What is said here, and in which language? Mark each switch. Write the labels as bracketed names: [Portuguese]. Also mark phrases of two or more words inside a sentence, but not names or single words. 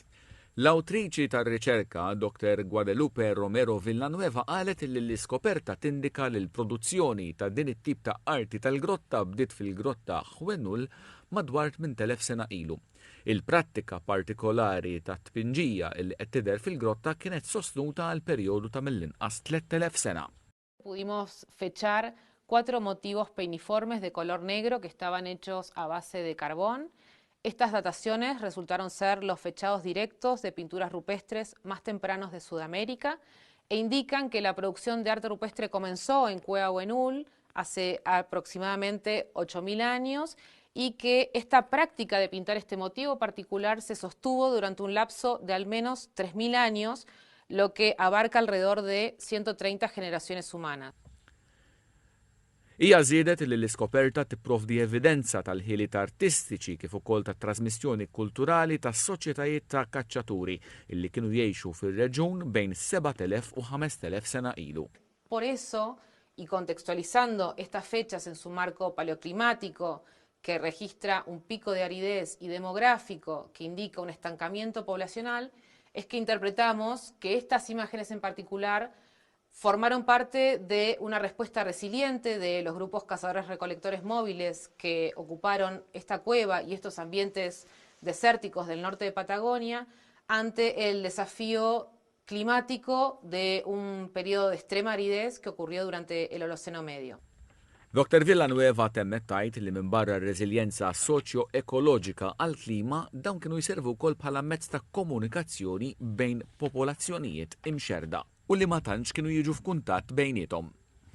[Maltese] L-awtriċi tar-riċerka, Dr. Guadalupe Romero Villanueva, qalet li l-iskoperta tindika li l-produzzjoni ta' din it-tip ta' arti tal-grotta bdiet fil-grotta Hwenul madwar 8000 sena ilu. Il-prattika partikolari ta' tpinġija li qed tidher fil-grotta kienet sostnuta għal perjodu ta' mill-inqas 3000 sena. [Spanish] Pudimos fechar 4 motivos peiniformes de color negro que estaban hechos a base de carbón. Estas dataciones resultaron ser los fechados directos de pinturas rupestres más tempranos de Sudamérica e indican que la producción de arte rupestre comenzó en Cueva Hwenul hace aproximadamente 8000 años y que esta práctica de pintar este motivo particular se sostuvo durante un lapso de al menos 3000 años, lo que abarca alrededor de 130 generaciones humanas. [Maltese] Hija żiedet li l-iskoperta tipprovdi evidenza tal-ħiliet artistiċi kif ukoll tat-trasmissjoni kulturali tas-soċjetajiet ta' kaċċaturi illi kienu jgħixu fir-reġjun bejn 7000 u 5000 sena ilu. [Spanish] Por eso, y contextualizando estas fechas en su marco paleoclimático, que registra un pico de aridez y demográfico que indica un estancamiento poblacional, es que interpretamos que estas imágenes en particular formaron parte de una respuesta resiliente de los grupos cazadores-recolectores móviles que ocuparon esta cueva y estos ambientes desérticos del norte de Patagonia ante el desafío climático de un periodo de extrema aridez que ocurrió durante el Holoceno Medio. [Maltese] Dr. Villanueva temmet tajt li minn barra r-reżiljenza soċjo-ekoloġika għal-klima dawn kienu jservu wkoll bħala mezz ta' komunikazzjoni bejn popolazzjonijiet imxerda u li ma tantx kienu jiġu f'kuntatt bejniethom.